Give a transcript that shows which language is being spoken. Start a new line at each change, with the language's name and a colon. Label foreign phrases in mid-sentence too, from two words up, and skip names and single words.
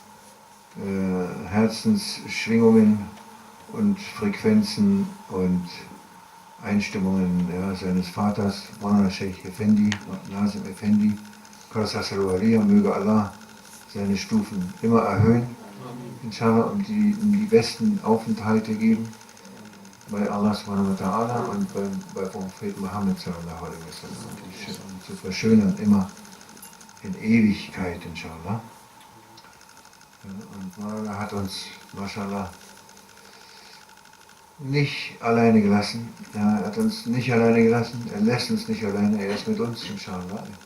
German: Herzensschwingungen und Frequenzen und Einstimmungen, ja, seines Vaters, Maulana Sheikh Effendi, Nazim Effendi, Qasas al-Waliya, möge Allah seine Stufen immer erhöhen, inshallah, und die besten Aufenthalte geben bei Allah
Arabic: سبحانه وتعالى
German: und bei Prophet Muhammad
Arabic: صلى الله عليه وسلم,
German: und zu verschönern immer in Ewigkeit, inshallah. Und Maulana hat uns, mashallah, nicht alleine gelassen. Ja, er hat uns nicht alleine gelassen, er lässt uns nicht alleine, er ist mit uns, inshallah.